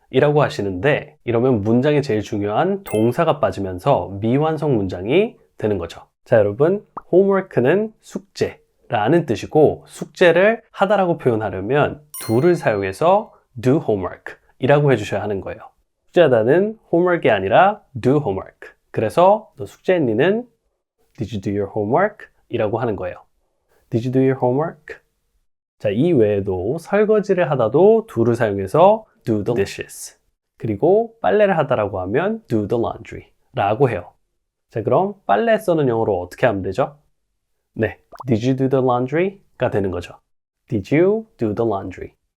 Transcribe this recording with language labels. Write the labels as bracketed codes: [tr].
[ko] 이라고 하시는데 이러면 문장에 제일 중요한 동사가 빠지면서 미완성 문장이 되는 거죠. 자, 여러분, homework는 숙제라는 뜻이고 숙제를 하다라고 표현하려면 do를 사용해서 [en] do homework [ko] 이라고 해주셔야 하는 거예요. 숙제하다는 homework이 아니라 [en] do homework. [ko] 그래서 너 숙제했니는 [en] Did you do your homework? [ko] 이라고 하는 거예요. [en] Did you do your homework? [ko] 자, 이 외에도 설거지를 하다도 do를 사용해서 [en] do the dishes. [ko] 그리고 빨래를 하다라고 하면 [en] do the laundry [ko] 라고 해요. 자, 그럼 빨래 써는 영어로 어떻게 하면 되죠? [en] 네, did you do the laundry? [ko] 가 되는 거죠. [en] Did you do the laundry?